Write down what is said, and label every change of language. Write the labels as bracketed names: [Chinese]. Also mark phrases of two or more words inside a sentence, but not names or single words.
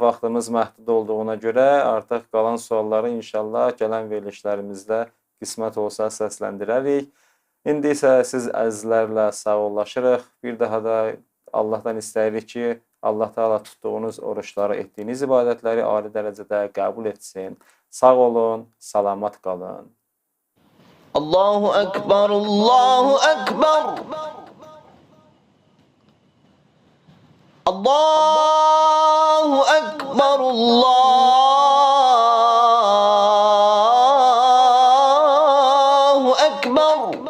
[Azerbaijani] Vaxtımız məhdud olduğuna görə artıq qalan sualları inşallah gələn verilişlərimizdə qismət olsa səsləndirərik. İndi isə siz əzizlərlə sağollaşırıq. Bir daha da Allahdan istəyirik ki, Allah Teala tuttuğunuz oruçları, ettiğiniz ibadətləri ali dərəcədə qəbul etsin. Sağ olun, salamat qalın. [Arabic] الله أكبر، الله أكبر. الله أكبر، الله أكبر.